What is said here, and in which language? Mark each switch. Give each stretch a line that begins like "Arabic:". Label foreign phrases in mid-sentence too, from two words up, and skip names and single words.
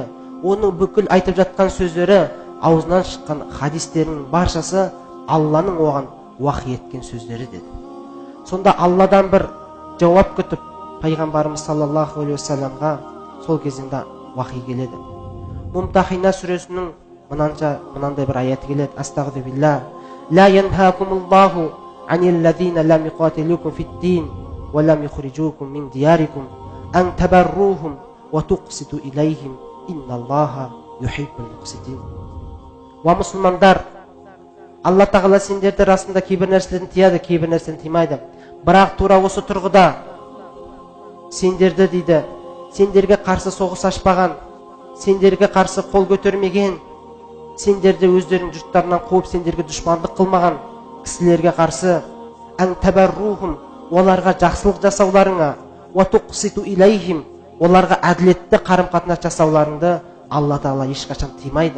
Kazakh: Оның бүкіл айтып жатқан сөздері, аузынан шыққан хадистерінің баршасы Алланың оған уахи еткен сөздері деді. Сонда Алладан бір жауап күтіп пайғамбарымыз
Arabic: صلى الله عليه وسلم
Kazakh: сол кезеңде уахи келеді. Мумтахина сүресінің мынандай бір аяты келеді: "Астағфируллах,
Arabic: لا ينهاكم الله عن الذين لم يقاتلوكم في الدين ولم يخرجوكم من دياركم أن تبروهم وتقسطوا إليهم إن الله يحب المقسطين."
Kazakh: Ва мұсылмандар, Алла тағала сендерді расында кейбір нәрселерден тияды, кейбір нәрседен тимайды. Бірақ тура осы тұрғыда сендерді дейді, сендерге қарсы соғыс ашпаған, сендерге қарсы қол көтермеген, сендерді өздерінің жұрттарынан қуып сендерге дұшмандық қылмаған кісілерге қарсы
Arabic: أن تبروهم,
Kazakh: оларға жақсылық жасауларыңа,
Arabic: وتقسطوا إليهم,
Kazakh: оларға әділетті қарым-қатынас жасауларыңды Алла тағала ешқашан тимайды.